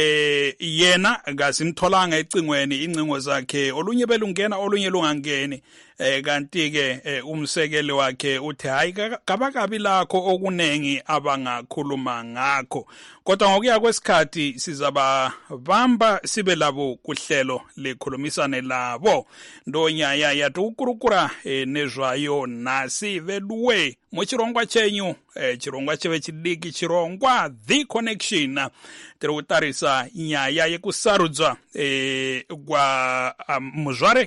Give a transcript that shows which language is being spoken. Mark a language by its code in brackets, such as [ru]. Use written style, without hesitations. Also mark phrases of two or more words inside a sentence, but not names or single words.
[nd] Yena ngasimtholanga ecingweni, incingo zakhe olunye belungena olunye lungangeni. kanti ke umsekeli wakhe uthi hayi kabakabi lakho okunengi abangakhuluma ngakho, kodwa ngokuya kwesikhathi sizababamba sibe labo kuhlelo likhulumisane labo [sn] ndonyaya yati ukurukura nezvayo nasi veduwe muchirongwa chenyu chirongwa cheve chidiki chirongwa The Connection tiri kutarisa nyaya yekusarudzwa kwa muzvare